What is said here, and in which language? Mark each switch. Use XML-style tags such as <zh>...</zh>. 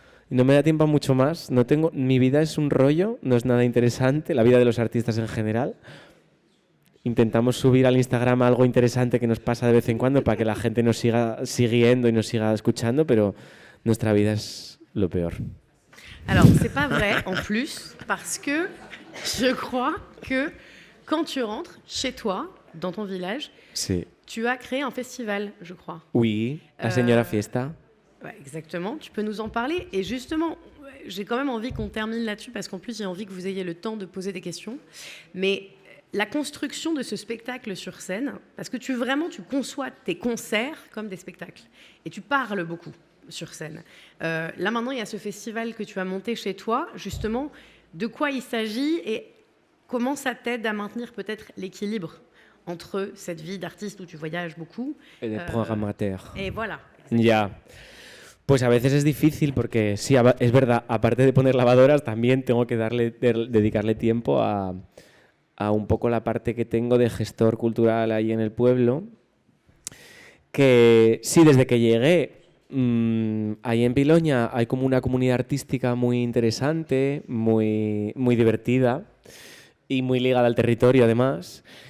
<es>No me da tiempo a mucho más. Mi vida es un rollo, no es nada interesante. La vida de los artistas en general. Intentamos subir al Instagram algo interesante que nos pasa de vez en cuando para que la gente nos siga siguiendo y nos siga escuchando, pero nuestra vida es lo peor.</es> <fr>Alors, c'est pas vrai en plus, parce que je crois que quand tu rentres chez toi, dans ton village,</fr> <es>sí.</es> <fr>Tu as créé un festival, je crois. Oui, la Señora Fiesta. Ouais, exactement, tu peux nous en parler. Et justement, j'ai quand même envie qu'on termine là-dessus, parce qu'en plus, j'ai envie que vous ayez le temps de poser des questions. Mais la construction de ce spectacle sur scène, parce que tu conçois tes concerts comme des spectacles. Et tu parles beaucoup sur scène. Là, maintenant, il y a ce festival que tu as monté chez toi. Justement, de quoi il s'agit et comment ça t'aide à maintenir peut-être l'équilibre entre cette vie d'artiste où tu voyages beaucoup</fr> <es>y de programmateur.</es> <fr>Et voilà.</fr> <es>Ya. Pues a veces es difícil porque sí, es verdad, aparte de poner lavadoras, también tengo que dedicarle tiempo a un poco la parte que tengo de gestor cultural ahí en el pueblo. Que sí, desde que llegué, ahí en Piloña hay como una comunidad artística muy interesante, muy divertida y muy ligada al territorio además.</es>